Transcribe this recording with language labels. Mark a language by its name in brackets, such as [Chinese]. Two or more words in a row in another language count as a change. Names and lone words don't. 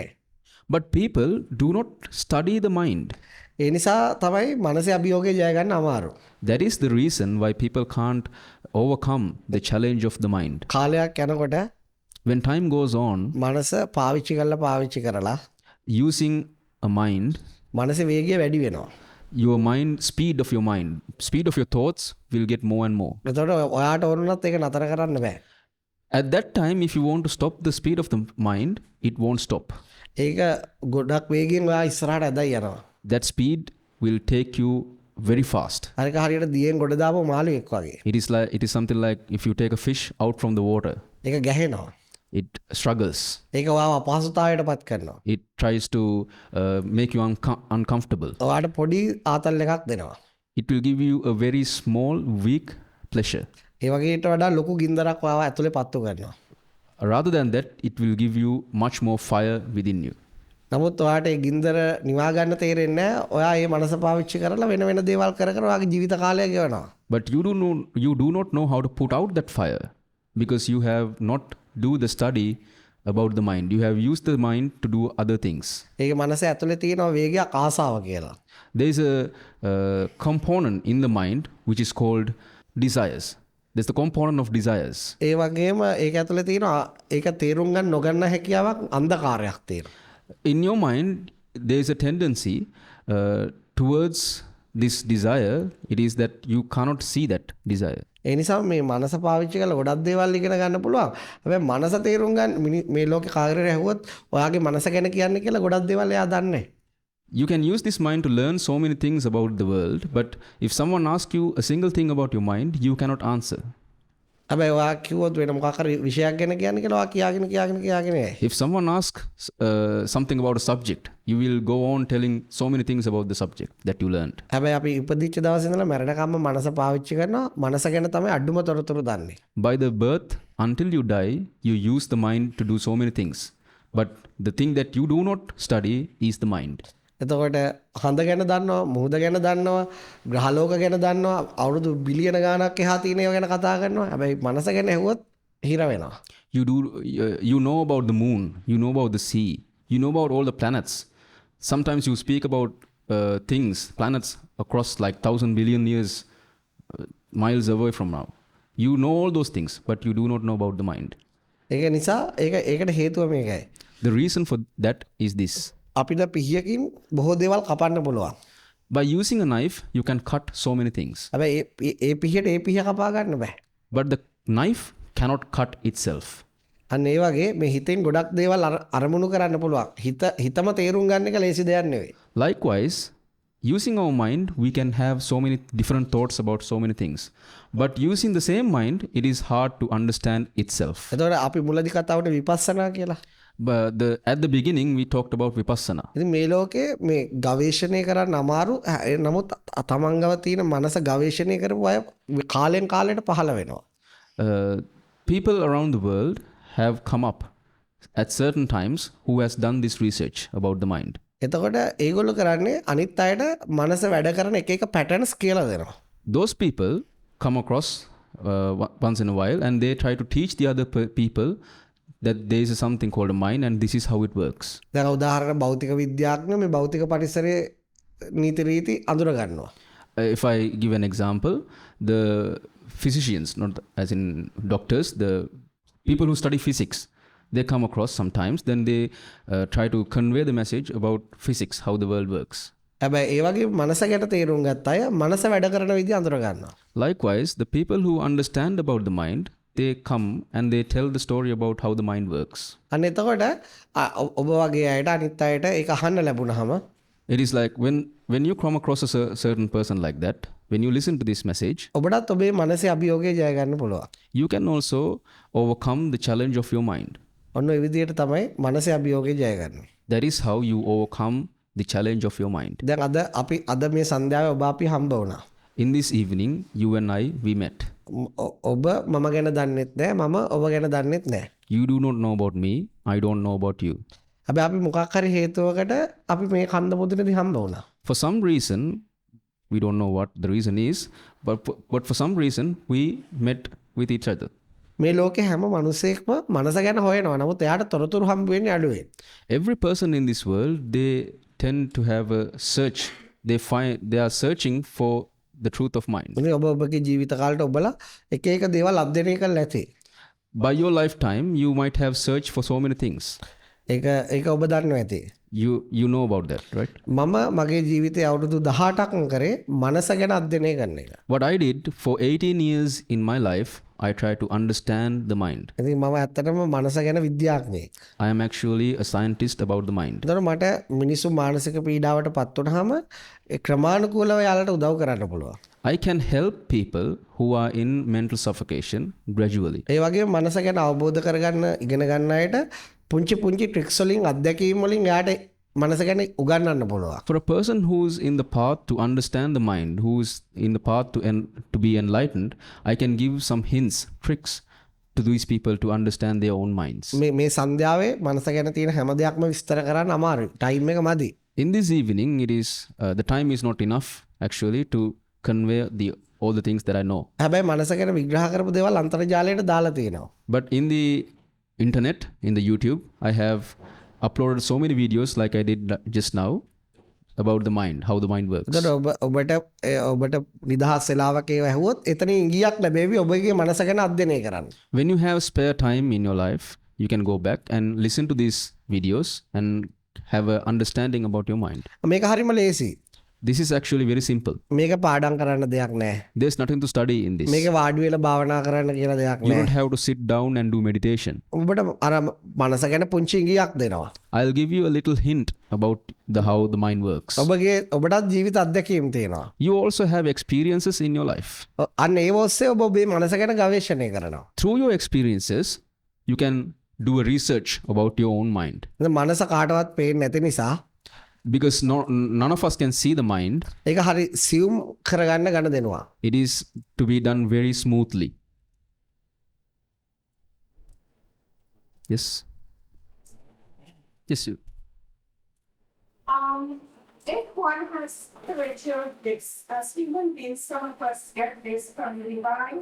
[English] But people do not study the mind. [Sinhala] ඒ නිසා තමයි මනසේ අභියෝගය ජය ගන්න අමාරු. [English] That is the reason why people can't overcome the challenge of the mind. [Sinhala] කාලයක් යනකොට [English] When time goes on, [Sinhala] මනස පාවිච්චි කරලා [English] using a mind, [Sinhala] මනසේ වේගය වැඩි වෙනවා. [English] your mind, speed of your thoughts will get more and more. [Sinhala] එතකොට ඔයාට ඕනුනත් ඒක නතර කරන්න බෑ. [English] At that time, if you want to stop the speed of the mind, it won't stop. [Sinhala] ඒක ගොඩක් වේගෙන් ඔයා ඉස්සරහට ඇදයි යනවා. [English] That speed will take you very fast. [Sinhala] හරික හරියට දියෙන් ගොඩ දාපු මාළුවෙක් වගේ. [English] It is something like if you take a fish out from the water, [Sinhala] ඒක ගැහෙනවා. [English] it struggles. [Sinhala] ඒක ඔයාව අපහසුතාවයට පත් කරනවා. [English] It tries to make you uncomfortable. [Sinhala] ඔයාට පොඩි ආතල් එකක් දෙනවා. [English] It will give you a very small, weak pleasure. [Sinhala] ඒ වගේට වඩා ලොකු ගින්දරක් ඔයාව ඇතුලේ පත්තු කරනවා. [English] Rather than that, it will give you much more fire within you. [Sinhala] නමුත් ඔයාට ඒ ගින්දර නිවා ගන්න තේරෙන්නේ නැහැ. ඔයා මේ මනස පාවිච්චි කරලා වෙන වෙන දේවල් කර ඔයාගේ ජීවිත කාලය ගෙවනවා. [English] But you do not know how to put out that fire because you have not do the study about the mind. You have used the mind to do other things. [Sinhala] ඒක මනසේ ඇතුලේ තියෙන වේගයක් ආසාව කියලා. [English] There is a component in the mind which is called desires. There's the component of desires. [Sinhala] ඒ වගේම ඒක ඇතුලේ තියෙන ඒක තේරුම් ගන්න නොගන්න හැකියාවක් අන්ධකාරයක් තියෙනවා. [English] In your mind, there is a tendency towards this desire, it is that you cannot see that desire. [Sinhala] ඒ නිසා මේ මනස පාවිච්චි කරලා ගොඩක් දේවල් ඉගෙන ගන්න පුළුවන්. හැබැයි මනස තේරුම් ගන්න මේ ලෝකේ කාගෙරේ ඇහුවොත් ඔයාගේ මනස ගැන කියන්නේ කියලා ගොඩක් දේවල් එයා දන්නේ නැහැ. [English] You can use this mind to learn so many things about the world, but if someone asks you a single thing about your mind, you cannot answer. [Sinhala] හැබැයි ඔයා කිව්වොත් වෙන මොකක් හරි විෂයක් ගැන කියන්නේ කියලා ඔයා කියාගෙන යයි. [English] If someone asks something about a subject, you will go on telling so many things about the subject that you learned. [Sinhala] හැබැයි අපි ඉපදිච්ච දවසේ ඉඳලා මැරෙනකම්ම මනස පාවිච්චි කරනවා. මනස ගැන තමයි අඩුම තොරතුරු දන්නේ. [English] By the birth until you die, you use the mind to do so many things. But the thing that you do not study is the mind. [Sinhala] එතකොට හඳ ගැන දන්නවා, මුහුද ගැන දන්නවා, ග්‍රහලෝක ගැන දන්නවා, අවුරුදු බිලියන ගාණක් එහා තියෙන ඒවා ගැන කතා කරනවා. හැබැයි මනස ගැන ඇහුවොත් හිර වෙනවා. [English] You know about the moon, you know about the sea, you know about all the planets. Sometimes you speak about things, planets across like 1,000 billion years, miles away from now. You know all those things, but you do not know about the mind. [Sinhala] ඒක නිසා ඒකට හේතුව මේකයි. [English] The reason for that is this. [Sinhala] අපිට පිහියකින් බොහෝ දේවල් කපන්න පුළුවන්. [English] By using a knife, you can cut so many things. [Sinhala] හැබැයි ඒ පිහියට ඒ පිහිය කපා ගන්න බෑ. [English] But the knife cannot cut itself. [Sinhala] අන්න ඒ වගේ මේ හිතෙන් ගොඩක් දේවල් අරමුණු කරන්න පුළුවන්. හිතම තේරුම් ගන්න එක ලේසි දෙයක් නෙවෙයි. [English] Likewise, using our mind, we can have so many different thoughts about so many things. But using the same mind, it is hard to understand itself. [Sinhala] එතකොට අපි මුලදී කතාවට විපස්සනා කියලා. [English] But at the beginning, we talked about vipassana. [Sinhala] ඉතින් මේ ලෝකේ මේ ගවේෂණය කරන්න අමාරු. නමුත් තමන්ගව තියෙන මනස ගවේෂණය කරපු අය කාලෙන් කාලයට පහළ වෙනවා. [English] People around the world have come up at certain times who has done this research about the mind. [Sinhala] එතකොට ඒගොල්ලෝ කරන්නේ අනිත් අයට මනස වැඩ කරන එක එක පැටර්න්ස් කියලා දෙනවා. [English] Those people come across once in a while and they try to teach the other people that there is something called a mind and this is how it works. [Sinhala] දැන් උදාහරණ භෞතික විද්‍යාඥයෝ මේ භෞතික පරිසරයේ නීති රීති අඳුර ගන්නවා. [English] If I give an example, the physicians, not as in doctors, the people who study physics, they come across sometimes, then they try to convey the message about physics, how the world works. [Sinhala] හැබැයි ඒ වගේ මනස ගැන තේරුම් ගත්ත අය මනස වැඩ කරන විදිහ අඳුර ගන්නවා. [English] Likewise, the people who understand about the mind, they come and they tell the story about how the mind works. [Sinhala] අන්න එතකොට ඔබ වගේ අයට අනිත් අයට ඒක අහන්න ලැබුණාම [English] It is like when you come across a certain person like that, when you listen to this message, [Sinhala] ඔබටත් ඔබේ මනසේ අභියෝගය ජය ගන්න පුළුවන්. [English] you can also overcome the challenge of your mind. [Sinhala] ඔන්න ඒ විදිහට තමයි මනසේ අභියෝගය ජය ගන්න. [English] That is how you overcome the challenge of your mind. [Sinhala] දැන් අද මේ සන්ධ්‍යාවේ ඔබ අපි හම්බ වුණා. [English] In this evening, you and I, we met. [Sinhala] ඔබ මම ගැන දන්නෙත් නැහැ, මම ඔබ ගැන දන්නෙත් නැහැ. [English] You do not know about me, I don't know about you. [Sinhala] හැබැයි අපි මොකක් හරි හේතුවකට අපි මේ කන්ද මුදුනේදී හම්බ වුණා. [English] For some reason, we don't know what the reason is, but for some reason, we met with each other. [Sinhala] මේ ලෝකේ හැම මිනිසෙක්ම මනස ගැන හොයනවා. නමුත් එයාට තොරතුරු හම්බ වෙන්නේ අඩුවෙන්. [English] Every person in this world, they tend to have a search. They are searching for the truth of mind. [Sinhala] මොනේ ඔබගේ ජීවිත කාලේට ඔබලා එක එක දේවල් අධ්‍යයනය කරලා ඇති. [English] By your lifetime, you might have searched for so many things. [Sinhala] ඒක ඔබ දන්නවා ඇති. [English] You know about that, right? [Sinhala] මම මගේ ජීවිතේ අවුරුදු 18ක් කරේ මනස ගැන අධ්‍යයනය කරන එක. [English] What I did for 18 years in my life, I try to understand the mind. [Sinhala] ඉතින් මම ඇත්තටම මනස ගැන විද්‍යාඥයෙක්. [English] I am actually a scientist about the mind. [Sinhala] ඒතර මට මිනිස්සු මානසික පීඩාවට පත් වුනහම ඒ ක්‍රමානුකූලව යාලට උදව් කරන්න පුළුවන්. [English] I can help people who are in mental suffocation gradually. [Sinhala] ඒ වගේම මනස ගැන අවබෝධ කරගන්න ඉගෙන ගන්න අයට පුංචි ට්‍රික්ස් වලින් අත්දැකීම් වලින් යාට මනස ගැන උගන්වන්න පුළුවන්. [English] For a person who's in the path to understand the mind, who's in the path to be enlightened, I can give some hints, tricks to these people to understand their own minds. [Sinhala] මේ සන්ධ්‍යාවේ මනස ගැන තියෙන හැම දෙයක්ම විස්තර කරන්න අමාරුයි. ටයිම් එක මදි. [English] In this evening, it is the time is not enough actually to convey all the things that I know. [Sinhala] හැබැයි මනස ගැන විග්‍රහ කරපු දේවල් අන්තර්ජාලයට දාලා තියෙනවා. [English] But in the internet, in the YouTube, I have uploaded so many videos like I did just now about the mind, how the mind works. [Sinhala] ඔබට නිදහස් වෙලාවක ඒව ඇහුවොත් එතනින් ගියක් ලැබෙවි ඔබගේ මනස ගැන අධ්‍යයනය කරන්න. [English] When you have spare time in your life, you can go back and listen to these videos and have an understanding about your mind. [Sinhala] මේක හරිම ලේසි. [English] This is actually very simple. [Sinhala] මේක පාඩම් කරන්න දෙයක් නෑ. [English] There's nothing to study in this. [Sinhala] මේක වාඩි වෙලා භාවනා කරන්න කියලා දෙයක් [English] You [Sinhala] නෑ. [English] don't have to sit down and do meditation. [Sinhala] ඔබට අර මනස ගැන පුංචි ඉඟියක් දෙනවා. [English] I'll give you a little hint about how the mind works. [Sinhala] ඔබටත් ජීවිත අත්දැකීම් තියෙනවා. [English] You also have experiences in your life. [Sinhala] අන්න ඒ ඔස්සේ ඔබ ඔබේ මනස ගැන ගවේෂණය කරනවා. [English] Through your experiences, you can do a research about your own mind. [Sinhala] මනස කාටවත් පේන්නේ නැති නිසා [English] Because none of us can see the mind, [Sinhala] ඒක හරි සියුම් කරගන්න ගන්න දෙනවා. [English] it is to be done very smoothly. Yes. Yes, you. If one has spiritual gifts, as human beings, some of us get this from the divine.